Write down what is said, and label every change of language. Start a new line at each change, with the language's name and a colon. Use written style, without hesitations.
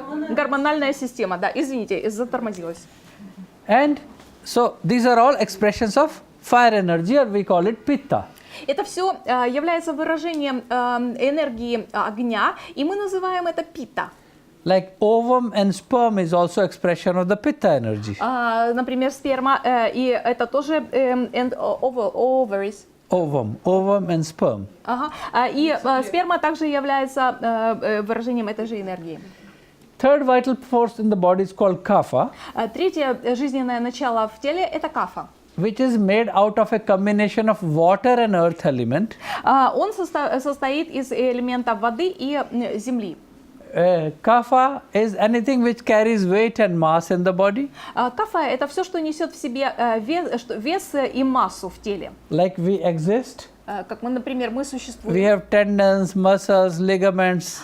Russian: Гормональная система, да, извините, затормозилась.
English: And so these are all expressions of fire energy, or we call it pitta.
Russian: Это все является выражением энергии огня, и мы называем это пита.
English: Like ovum and sperm is also expression of the pitta energy.
Russian: Например, сперма, и это тоже ovaries.
English: Ovum and sperm.
Russian: И сперма также является выражением этой же энергии.
English: Third vital force in the body is called kapha.
Russian: Третье жизненное начало в теле – это кафа.
English: Which is made out of a combination of water and earth element.
Russian: Он состоит из элементов воды и земли.
English: Kapha is anything which carries weight and mass in the body.
Russian: Кафа – это все, что несет в себе вес и массу в теле.
English: Like we exist.
Russian: Как мы, например, мы существуем.
English: We have tendons, muscles, ligaments.